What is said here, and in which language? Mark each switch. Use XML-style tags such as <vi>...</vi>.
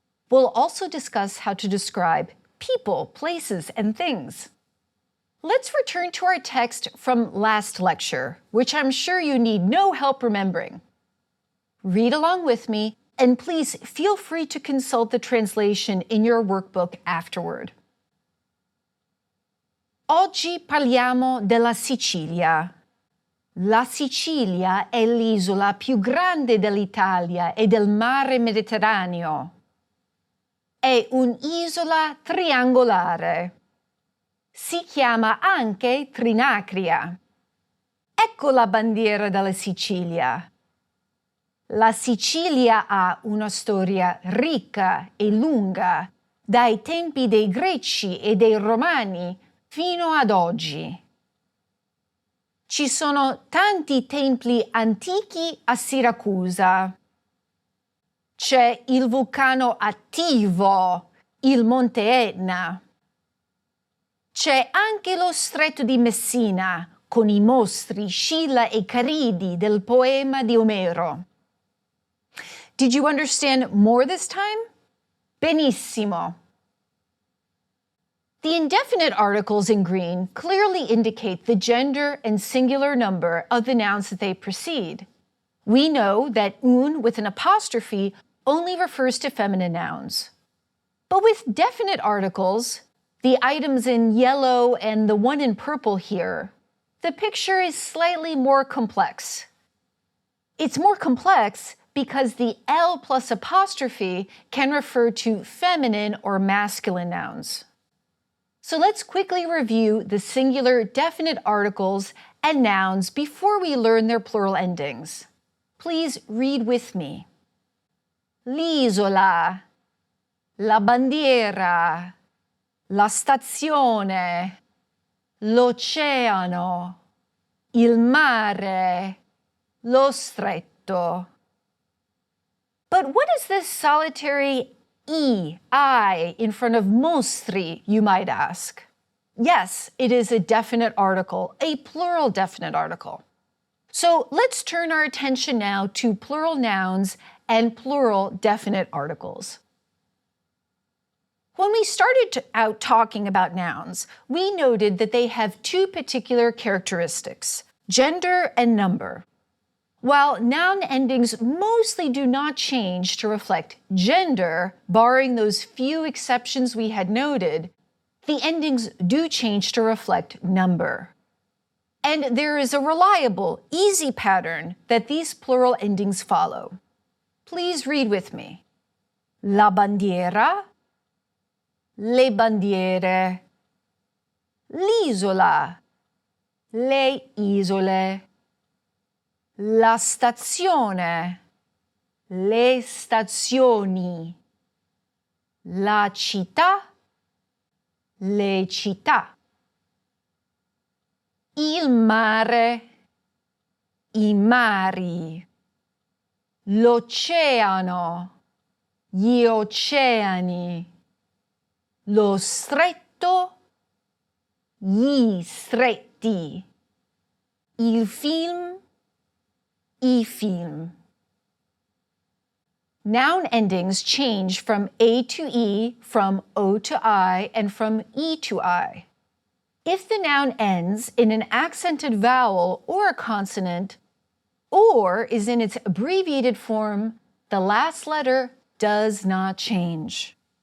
<en>We'll also discuss how to describe people, places, and things. Let's return to our text from last lecture, which I'm sure you need no help remembering. Read along with me, and please feel free to consult the translation in your workbook afterward.</en> <it>Oggi parliamo della Sicilia. La Sicilia è l'isola più grande dell'Italia e del mare Mediterraneo. È un'isola triangolare. Si chiama anche Trinacria. Ecco la bandiera della Sicilia. La Sicilia ha una storia ricca e lunga, dai tempi dei Greci e dei Romani fino ad oggi. Ci sono tanti templi antichi a Siracusa. C'è il vulcano attivo, il Monte Etna. C'è anche lo stretto di Messina, con i mostri Scilla e Caridi del poema di Omero.</it> <en>Did you understand more this time?</en> <it>Benissimo.</it> <en>The indefinite articles in green clearly indicate the gender and singular number of the nouns that they precede. We know that un with an apostrophe only refers to feminine nouns. But with definite articles, the items in yellow and the one in purple here, the picture is slightly more complex. It's more complex because the L plus apostrophe can refer to feminine or masculine nouns. So let's quickly review the singular definite articles and nouns before we learn their plural endings. Please read with me.</en> <it>L'isola, la bandiera, la stazione, l'oceano, il mare, lo stretto.</it> <en>But what is this solitary I in front of mostri, you might ask? Yes, it is a definite article, a plural definite article. So let's turn our attention now to plural nouns and plural definite articles. When we started out talking about nouns, we noted that they have two particular characteristics, gender and number. While noun endings mostly do not change to reflect gender, barring those few exceptions we had noted, the endings do change to reflect number. And there is a reliable, easy pattern that these plural endings follow. Please read with me.</en> <it>La bandiera, le bandiere, l'isola, le isole, la stazione, le stazioni, la città, le città, il mare, i mari, l'oceano, gli oceani, lo stretto, gli stretti, il film, i film.</it> <en>Noun endings change from A to E, from O to I, and from E to I. If the noun ends in an accented vowel or a consonant, or is in its abbreviated form, the last letter does not change.</en>